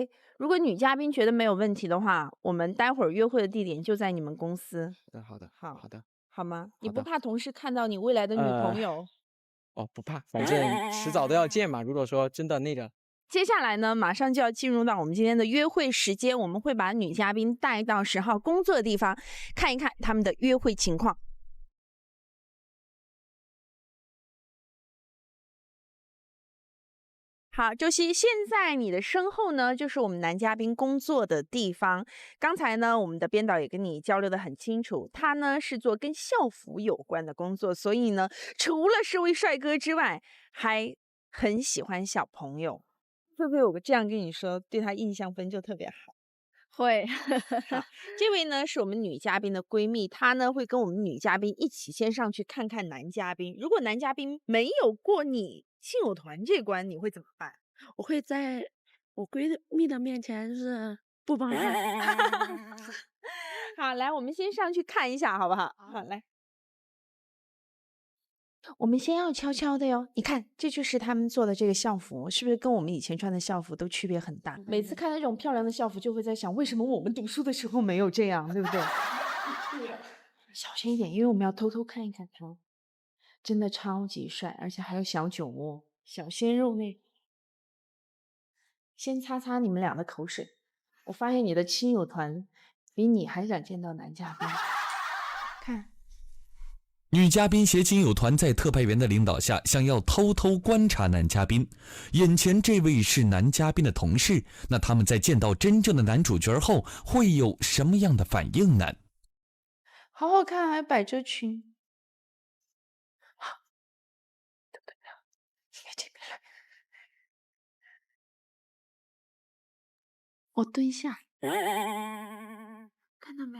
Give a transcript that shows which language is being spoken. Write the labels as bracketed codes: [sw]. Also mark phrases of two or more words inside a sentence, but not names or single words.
[zh] 如果女嘉賓覺得沒有問題的話，我們待會兒約會的地點就在你們公司。好的，好的。好嗎？你不怕同事看到你未來的女朋友？不怕，反正遲早都要見嘛。如果說真的那個，接下來呢，馬上就要進入到我們今天的約會時間，我們會把女嘉賓帶到10號工作的地方，看一看他們的約會情況。好，周希，現在你的身後呢，就是我們男嘉賓工作的地方。剛才呢，我們的編導也跟你交流得很清楚，他呢是做跟校服有關的工作，所以呢，除了是位帥哥之外，還很喜歡小朋友。會不會有個這樣跟你說，對他印象分就特別好？會。這位呢是我們女嘉賓的閨蜜，她呢會跟我們女嘉賓一起先上去看看男嘉賓。如果男嘉賓沒有過你親友團這關，你會怎麼辦？我會在我閨蜜的面前是不幫他。好，來，我們先上去看一下，好不好？好，來，我們先要悄悄的喲。你看，這就是他們做的這個校服，是不是跟我們以前穿的校服都區別很大？每次看到這種漂亮的校服，就會在想，為什麼我們讀書的時候沒有這樣，對不對？小心一點，因為我們要偷偷看一看他，真的超級帥，而且還有小酒窩、小鮮肉那種。先擦擦你們倆的口水。我發現你的親友團比你還想見到男嘉賓。看，女嘉賓攜親友團在特派員的領導下，想要偷偷觀察男嘉賓。眼前這位是男嘉賓的同事，那他們在見到真正的男主角後，會有什麼樣的反應呢？好好看，還百褶裙。我蹲下，看到沒有？